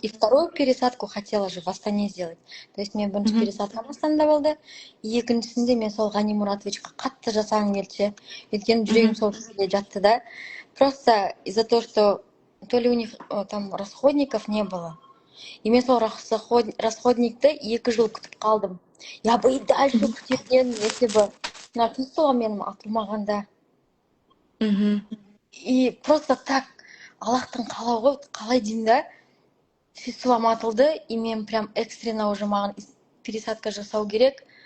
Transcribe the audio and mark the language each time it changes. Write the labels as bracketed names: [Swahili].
[Russian] и вторую пересадку хотела же в Астане сделать. То есть [Kazakh] мен бірінші Мгм. пересадкам Астанада болды. Екіншісінде мен сол Ғани Мұратовичқа қатты жасағым келді ше. Өйткені жүрегім Мгм. сол кісіге жатты да. [Russian] Просто из-за того, что то ли у них там расходников не было. [Kazakh] И мен сол расходникті 2 жыл күтіп қалдым. [Russian] Я бы и дальше [Kazakh] күтер едім, [Russian] если бы [Kazakh] мына фистула менің атылмағанда. Мгм. [Russian] И просто так [Kazakh] Аллахтың қалауы ғой, қалай деймін да. Фистулам атылды, и мен [Russian] прям экстренно уже [Kazakh] маған пересадка жасау керек.